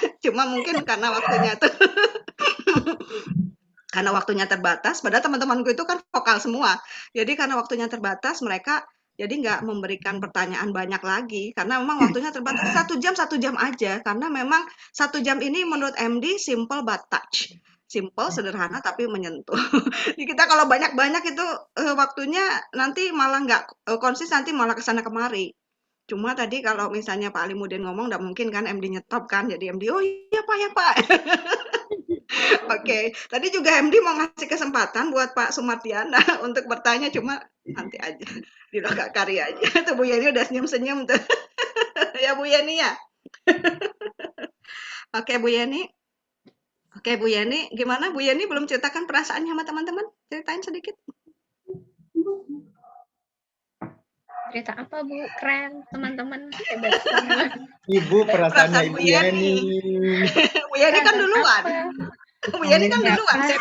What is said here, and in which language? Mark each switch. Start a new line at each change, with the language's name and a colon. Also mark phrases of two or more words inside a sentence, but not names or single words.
Indonesian: Cuma mungkin karena waktunya tuh karena waktunya terbatas. Padahal teman-temanku itu kan vokal semua. Jadi karena waktunya terbatas mereka jadi nggak memberikan pertanyaan banyak lagi karena memang waktunya terbatas 1 jam aja karena memang 1 jam ini menurut MD
English: simple but touch,
Indonesian: simple sederhana tapi menyentuh. Jadi kita kalau banyak-banyak itu waktunya nanti malah nggak konsis, nanti malah kesana kemari. Cuma tadi kalau misalnya Pak Alimuddin ngomong nggak mungkin kan MD nyetop kan, jadi MD, "Oh iya Pak, ya Pak." Oke, tadi juga MD mau ngasih kesempatan buat Pak Sumardiana untuk bertanya, cuma nanti aja, di Loka Karya aja. Tuh Bu Yeni udah senyum-senyum tuh. Ya Bu Yeni ya? Oke Bu Yeni. Oke Bu Yeni, gimana Bu Yeni belum ceritakan perasaannya sama teman-teman? Ceritain sedikit. Cerita apa Bu? Keren, teman-teman hebat semua. Ibu perasaannya Perasaan Ibu Bu Yeni. Yeni. Bu Yeni kan Perasaan duluan. apa? Bu Yeni kan Ya, duluan, Pak.